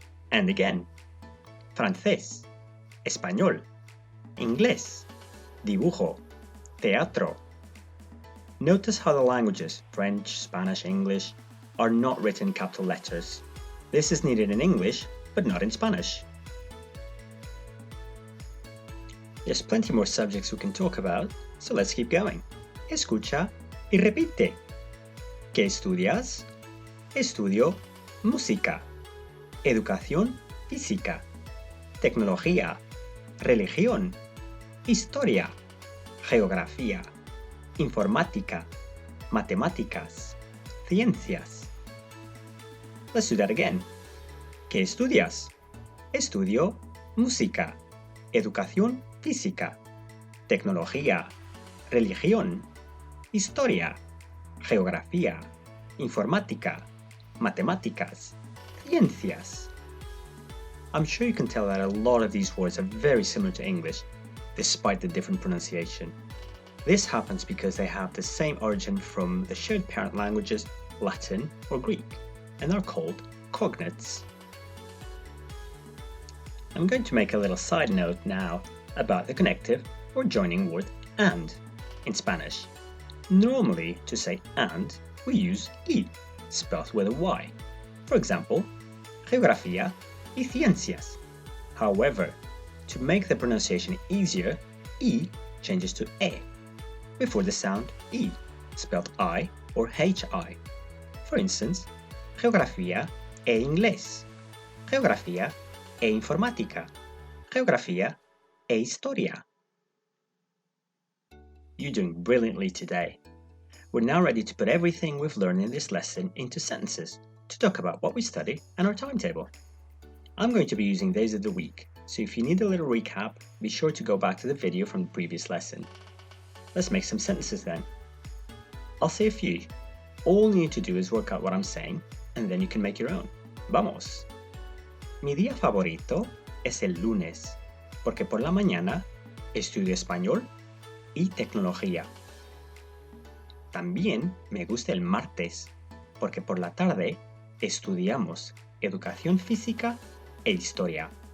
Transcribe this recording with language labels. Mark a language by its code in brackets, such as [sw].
[en] And again, [es] francés, español, inglés, dibujo, teatro. [en] Notice how the languages, French, Spanish, English, are not written in capital letters. This is needed in English, but not in Spanish. There's plenty more subjects we can talk about, so let's keep going. [es] Escucha y repite. ¿Qué estudias? Estudio música, educación física, tecnología, religión, historia, geografía, informática, matemáticas, ciencias. [en] Let's do that again. [es] ¿Qué estudias? Estudio música, educación física, tecnología, religión, historia, geografía, informática, matemáticas, ciencias. [en] I'm sure you can tell that a lot of these words are very similar to English, despite the different pronunciation. This happens because they have the same origin from the shared parent languages, Latin or Greek, and are called cognates. I'm going to make a little side note now about the connective or joining word and in Spanish. Normally, to say and, we use y, spelled with a y. For example, [es] geografía y ciencias. [en] However, to make the pronunciation easier, e changes to e, before the sound e, spelled I or hi. For instance, [es] geografía e inglés, geografía e informática, geografía e historia. [en] You're doing brilliantly today. We're now ready to put everything we've learned in this lesson into sentences to talk about what we study and our timetable. I'm going to be using days of the week, so if you need a little recap, be sure to go back to the video from the previous lesson. Let's make some sentences then. I'll say a few. All you need to do is work out what I'm saying, and then you can make your own. [es] Vamos. Mi día favorito es el lunes, porque por la mañana estudio español y tecnología. También me gusta el martes, porque por la tarde estudiamos educación física e historia.